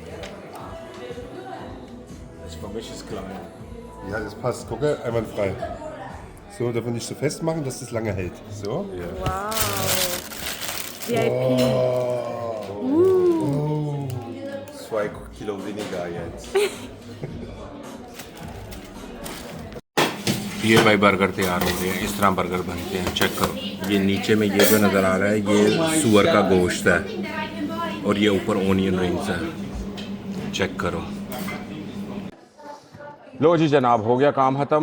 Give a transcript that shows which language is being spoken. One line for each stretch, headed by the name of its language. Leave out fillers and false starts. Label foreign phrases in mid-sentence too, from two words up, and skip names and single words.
German: Für mich ist klein. Ja, das passt. Guck, einwandfrei. So, dürfen wir nicht so festmachen, dass das lange hält. So. Wow. VIP. 2 Kilo weniger jetzt.
Hindi: ये भाई बर्गर तैयार हो रहे हैं। इस तरह बर्गर बनते हैं, चेक करो। ये नीचे में ये जो नज़र आ रहा है ये सूअर का गोश्त है और ये ऊपर
English: onion rings
Hindi: है, चेक करो। लो जी जनाब, हो गया काम ख़त्म।